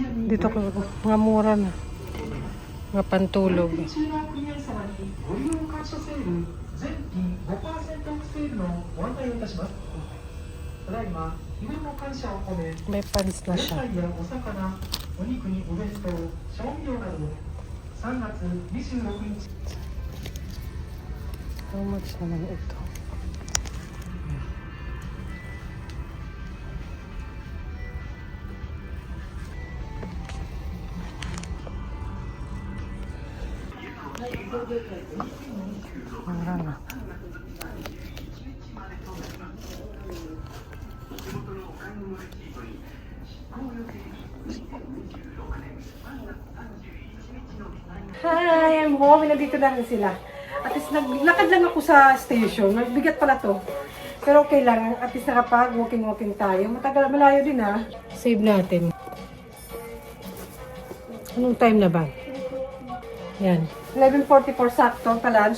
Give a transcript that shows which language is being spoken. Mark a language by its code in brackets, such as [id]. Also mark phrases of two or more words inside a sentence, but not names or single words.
[tl] Dito ko, mga mura na. Mga pantulog. [ja] 中の組合様にご利用感謝セール全品5%オフセールのご案内をいたします。ただいま日頃の感謝を込め [tl] May pants [ja] 野 [tl] na [ja] 菜 [tl] siya. [ja] やお魚、お肉にお弁当、調味料など3月26日 [en] How much [tl] naman ito? Mura na. [en] Hi, I'm home. [tl] Nandito na rin sila. [en] At least [tl] naglakad lang ako sa station. Magbigat pala to. Pero okay lang. [en] At least [tl] nakapag walking tayo. Matagal, malayo din ha. Save natin. Anong time na ba? Yan. 11:44 sakto pa lunch.